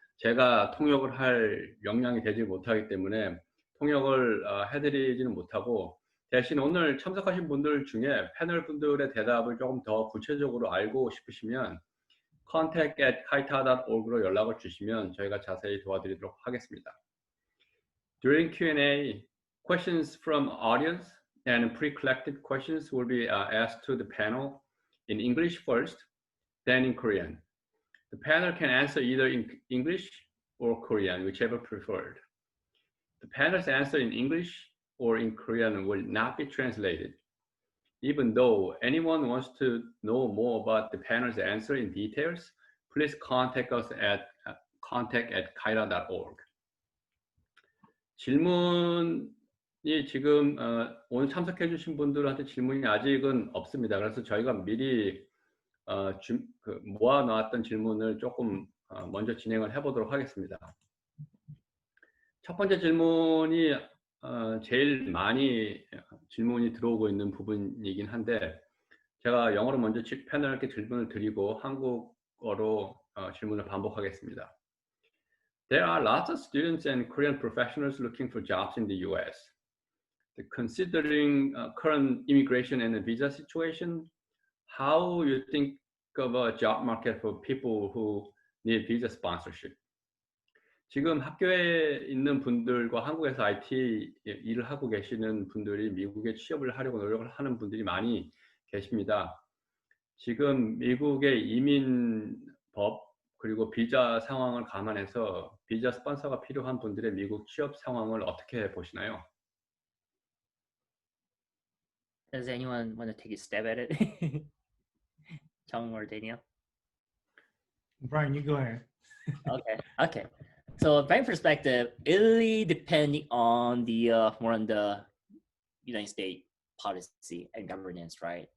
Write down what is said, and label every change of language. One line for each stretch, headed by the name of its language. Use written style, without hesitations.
Korean: 제가 통역을 할 역량이 되지 못하기 때문에 통역을 해드리지는 못하고, 대신 오늘 참석하신 분들 중에 패널 분들의 대답을 조금 더 구체적으로 알고 싶으시면 contact@kaita.org로 연락을 주시면 저희가 자세히 도와드리도록 하겠습니다.
English: During Q&A, questions from audience and pre-collected questions will be asked to the panel in English first, then in Korean. The panel can answer either in English or Korean, whichever preferred. The panel's answer in English or in Korean will not be translated. Even though anyone wants to know more about the panel's answer in details, please contact us at contact@kaita.org.
Korean: 질문이 지금 오늘 참석해 주신 분들한테 질문이 아직은 없습니다. 그래서 저희가 미리 모아놨던 질문을 조금 먼저 진행을 해보도록 하겠습니다. 첫 번째 질문이 제일 많이 질문이 들어오고 있는 부분이긴 한데, 제가 영어로 먼저 패널께 질문을 드리고 한국어로 질문을 반복하겠습니다.
English: There are lots of students and Korean professionals looking for jobs in the US. Considering current immigration and the visa situation, how you think of a job market for people who need visa sponsorship?
Korean: 지금 학교에 있는 분들과 한국에서 IT 일을 하고 계시는 분들이 미국에 취업을 하려고 노력을 하는 분들이 많이 계십니다. 지금 미국의 이민법 그리고 비자 상황을 감안해서 비자 스폰서가 필요한 분들의 미국 취업 상황을 어떻게 보시나요?
English: Does anyone want to take a stab at it? Chung or Daniel? Brian, you go ahead. Okay. So my perspective, really depending on the more on the United States policy and governance, right?